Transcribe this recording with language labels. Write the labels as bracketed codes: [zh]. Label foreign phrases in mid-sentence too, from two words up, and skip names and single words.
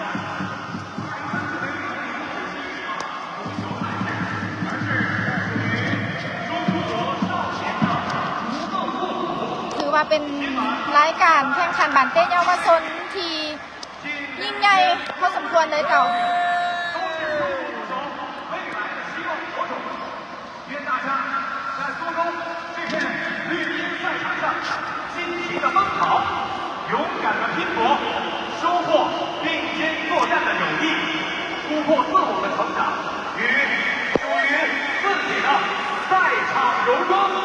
[th] ว่าเป็นรายการแข่งขันบันเต้เยาวชนที่ยิ่งใหญ่พอสมควรเลยเก่า [zh] 勇敢的拼搏，收获并肩作战的友谊，突破自我的成长，与属于自己的赛场荣光。